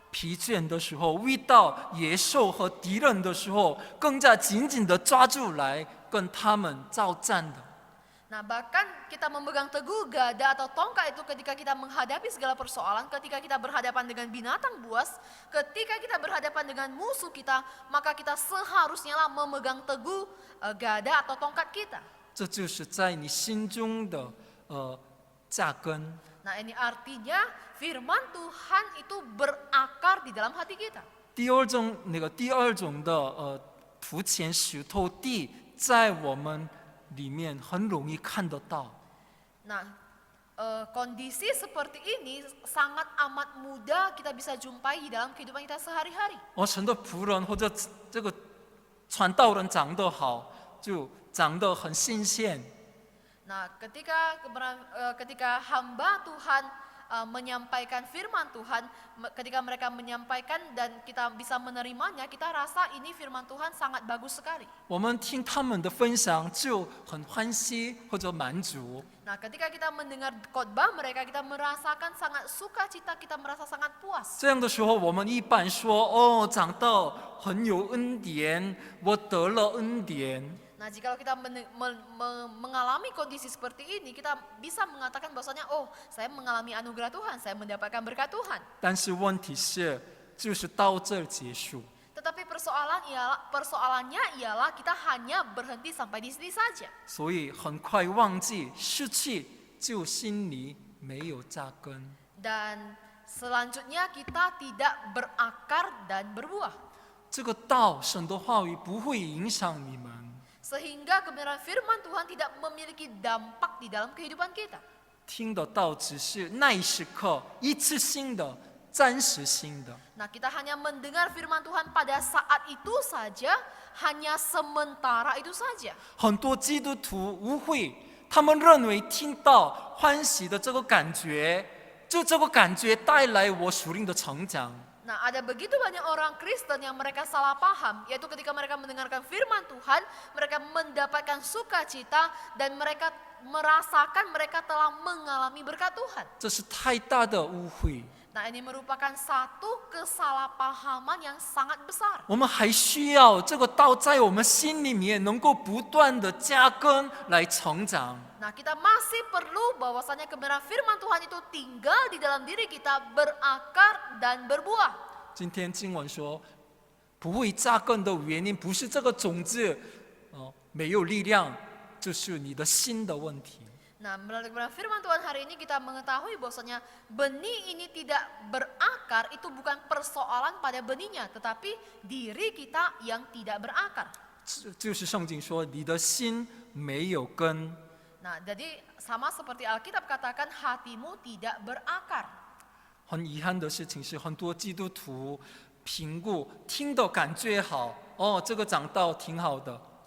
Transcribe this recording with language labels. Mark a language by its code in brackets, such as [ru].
[zh] 疲倦的时候，遇到野兽和敌人的时候，更加紧紧的抓住来跟他们交战的。 [id] Nah, bahkan kita memegang teguh gada atau tongkat itu ketika kita menghadapi segala persoalan, ketika kita berhadapan dengan binatang buas, ketika kita berhadapan dengan musuh kita, maka kita seharusnya lah memegang teguh gada atau tongkat kita. [zh] 这就是在你心中的扎根。 [id] Nah, ini artinya firman Tuhan itu berakar di dalam hati kita. [zh] 第二种的土浅石头地，在我们里面很容易看得到。 [id] Nah, kondisi seperti ini sangat amat mudah kita bisa jumpai di dalam kehidupan kita sehari-hari. [zh] 神的仆人或者这个传道人长得好，就长得很新鲜。 [id] Nah, ketika hamba Tuhan menyampaikan firman Tuhan, ketika mereka menyampaikan dan kita bisa menerimanya, kita rasa ini firman Tuhan sangat bagus sekali. [zh] 我们听他们的分享就很欢喜或者满足。 [id] Nah, ketika kita mendengar khotbah mereka, kita merasakan sangat sukacita, kita merasa sangat puas. [zh] 这样的时候，我们一般说：“长到很有恩典，我得了恩典。” [id] Nah, jikalau kita mengalami kondisi seperti ini, kita bisa mengatakan bahwasanya, oh, saya mengalami anugerah Tuhan, saya mendapatkan berkat Tuhan. [zh] 但是问题是，就是到这儿结束。 [id] Tetapi persoalannya ialah kita hanya berhenti sampai di sini saja. [zh] 所以很快忘记失去，就心里没有扎根。 [id] Dan selanjutnya kita tidak berakar dan berbuah. [zh] 这个道神的话语不会影响你们。 [id] Sehingga kebenaran firman Tuhan tidak memiliki dampak di dalam kehidupan kita. [zh] 听的道只是那一时刻一次性的、暂时性的。 [id] Nah, kita hanya mendengar firman Tuhan pada saat itu saja, hanya sementara itu saja. [zh] 很多基督徒误会，他们认为听到欢喜的这个感觉，就这个感觉带来我属灵的成长。 [id] Nah, ada begitu banyak orang Kristen yang mereka salah paham, yaitu ketika mereka mendengarkan firman Tuhan, mereka mendapatkan sukacita dan mereka merasakan mereka telah mengalami berkat Tuhan. [zh] 这是太大的误会。 [id] Nah, ini merupakan satu kesalahpahaman yang sangat besar. [zh] 我们还需要这个道在我们心里面能够不断的扎根来成长。 [id] Nah, kita masih perlu bahwasanya kebenaran firman Tuhan itu tinggal di dalam diri kita, berakar dan berbuah. [zh] 今天经文说，不会扎根的原因不是这个种子没有力量，就是你的心的问题。 [id] Nah, melalui kebenaran firman Tuhan hari ini kita mengetahui bahwasanya benih ini tidak berakar, itu bukan persoalan pada benihnya, tetapi diri kita yang tidak berakar. [zh] 就是圣经说，你的心没有根。 [id] Nah, jadi sama seperti Alkitab katakan hatimu tidak berakar. [zh] 很遗憾的事情是，很多基督徒评估听的感觉好，这个讲道挺好的。